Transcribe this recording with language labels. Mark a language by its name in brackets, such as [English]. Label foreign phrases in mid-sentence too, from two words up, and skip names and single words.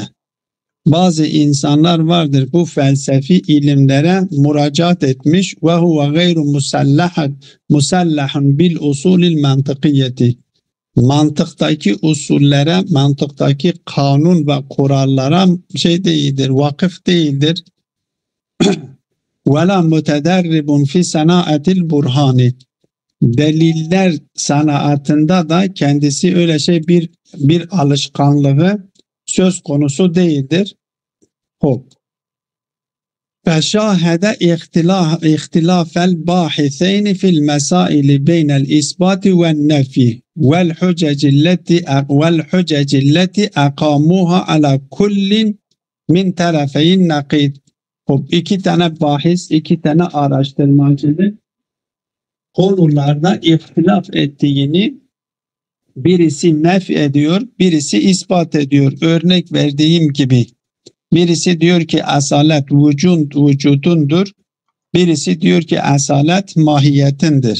[Turkish] Bazı insanlar vardır bu felsefi ilimlere müracaat etmiş ve [Arabic] هو غير مسلح بالأصول المنطقية. [Turkish] Mantıktaki usullere, mantıktaki kanun ve kurallara değildir, vakıf değildir. [Arabic] وَلَا مُتَدَرِّبٌ فِي سَنَاءَةِ الْبُرْهَانِ. [Turkish] Deliller sanatında da kendisi öyle bir alışkanlığı söz konusu değildir. Hop. [Arabic] فشاهد اختلاف الباحثين في المسائل بين الإثبات والنفي والحجج التي أقاموها على كل من طرفي النقيض. [Turkish] İki tane bahis, iki tane araştırmacının konularda ihtilaf ettiğini, birisi nef ediyor, birisi ispat ediyor. Örnek verdiğim gibi birisi diyor ki asalet vücudundur, birisi diyor ki asalet mahiyetindir.